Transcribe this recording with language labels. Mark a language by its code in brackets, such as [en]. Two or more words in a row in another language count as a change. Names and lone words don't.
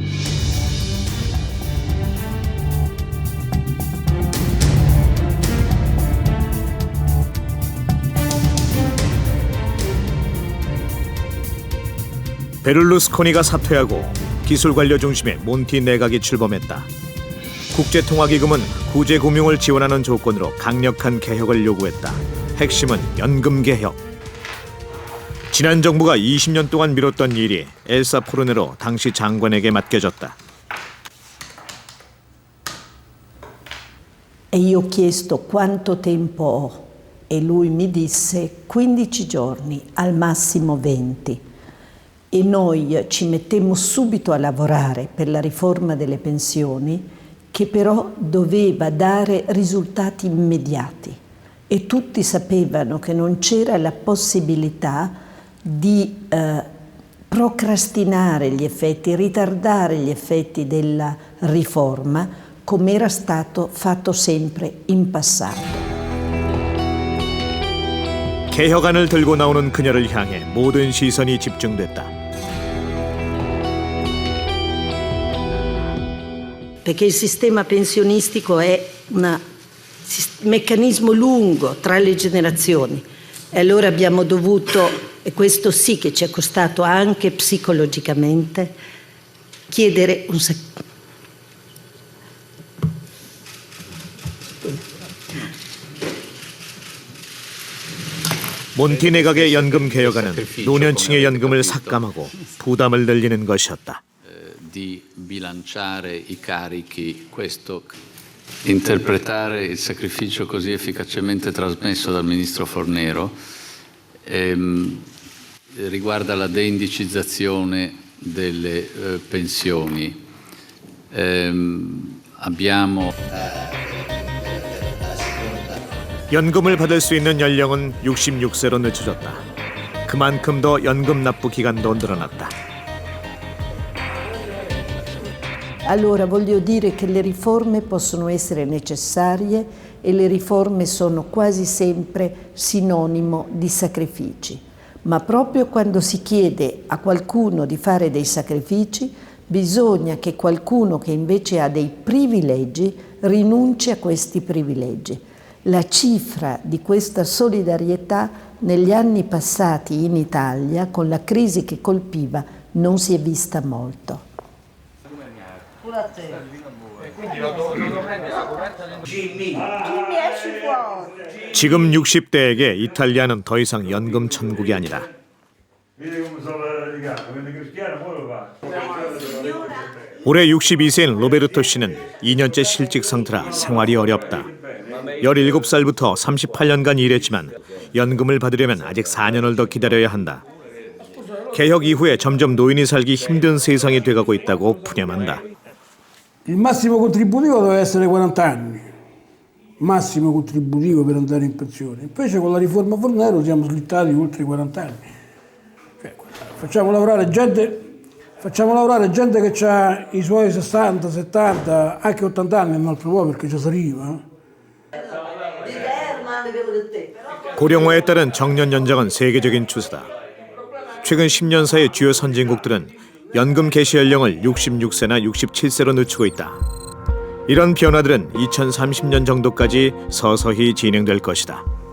[ko] 베를루스코니가 사퇴하고 기술관료 중심의 몬티 내각이 출범했다. 국제통화기금은 구제금융을 지원하는 조건으로 강력한 개혁을 요구했다. 핵심은 연금개혁. 지난 정부가 20년 동안 미뤘던 일이 엘사 포르네로 당시 장관에게 맡겨졌다. [it] E io ho chiesto quanto tempo ho e lui mi disse 15 giorni, al massimo 20. E noi ci mettemmo subito a lavorare per la riforma delle pensioni, che però doveva dare risultati immediati. E tutti sapevano che non c'era la possibilità di procrastinare gli effetti, ritardare gli effetti della riforma, come era stato fatto sempre in passato. [ko] 개혁안을 들고 나오는 그녀를 향해 모든 시선이 집중됐다. [it] Perché il sistema pensionistico è un meccanismo lungo tra le generazioni e allora abbiamo dovuto, e questo sì che ci è costato anche psicologicamente, chiedere un [ko] 몬티 내각의 연금 개혁안은 노년층의 연금을 삭감하고 부담을 늘리는 것이었다. [it] Di bilanciare i carichi, questo interpretare il sacrificio così efficacemente trasmesso dal ministro Fornero riguarda la deindicizzazione delle pensioni. Abbiamo [ko] 연금을 받을 수 있는 연령은 66세로 늦춰졌다. 그만큼 더 연금 납부 기간도 늘어났다. [it] Allora voglio dire che le riforme possono essere necessarie e le riforme sono quasi sempre sinonimo di sacrifici, ma proprio quando si chiede a qualcuno di fare dei sacrifici bisogna che qualcuno che invece ha dei privilegi rinunci a questi privilegi. La cifra di questa solidarietà negli anni passati in Italia, con la crisi che colpiva, non si è vista molto. [ko] 지금 60대에게 이탈리아는 더 이상 연금 천국이 아니다. 올해 62세인 로베르토 씨는 2년째 실직 상태라 생활이 어렵다. 17살부터 38년간 일했지만 연금을 받으려면 아직 4년을 더 기다려야 한다. 개혁 이후에 점점 노인이 살기 힘든 세상이 돼가고 있다고 푸념한다. [it] Il massimo contributivo deve essere 40 anni, massimo contributivo per andare in pensione. Invece con la riforma Fornero siamo slittati oltre i 40 anni. Cioè, facciamo lavorare gente che ha i suoi 60, 70, anche 80 anni, un altro po' perché ci si arriva. [ko] 고령화에 따른 정년 연장은 세계적인 추세다. 최근 10년 사이 주요 선진국들은 연금 개시 연령을 66세나 67세로 늦추고 있다. 이런 변화들은 2030년 정도까지 서서히 진행될 것이다.